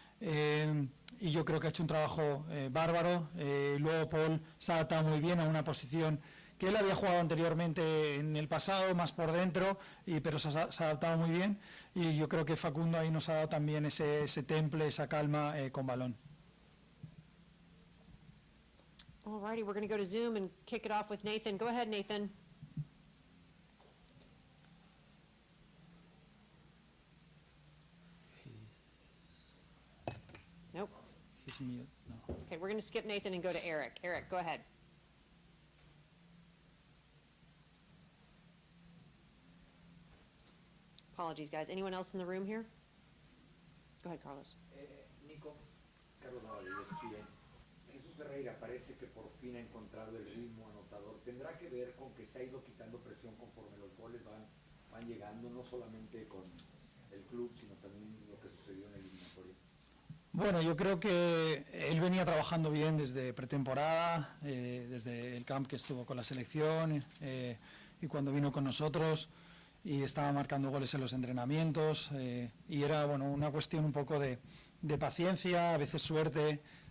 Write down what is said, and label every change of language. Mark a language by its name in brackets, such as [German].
[Spanish] Y yo creo que ha hecho un trabajo bárbaro. Luego Paul se ha adaptado muy bien a una posición que él había jugado anteriormente en el pasado, más por dentro, pero se ha adaptado muy bien, y yo creo que Facundo ahí nos ha dado también ese temple, esa calma con balón. [English] All righty, we're going to go to Zoom and kick it off with Nathan. Go ahead, Nathan. Nope. He's mute. No. Okay, we're going to skip Nathan and go to Eric. Eric, go ahead. Apologies, guys. Anyone else in the room here? Go ahead, Carlos. Nico, Carlos Navarro, ESPN. [Spanish] Jesús Ferreira parece que por fin ha encontrado el ritmo anotador. ¿Tendrá que ver con que se ha ido quitando presión conforme los goles van llegando, no solamente con el club, sino también lo que sucedió en la eliminatoria? Bueno, yo creo que él venía trabajando bien desde pretemporada, desde el camp que estuvo con la selección y cuando vino con nosotros, y estaba marcando goles en los entrenamientos, y era bueno, una cuestión un poco de paciencia, a veces suerte.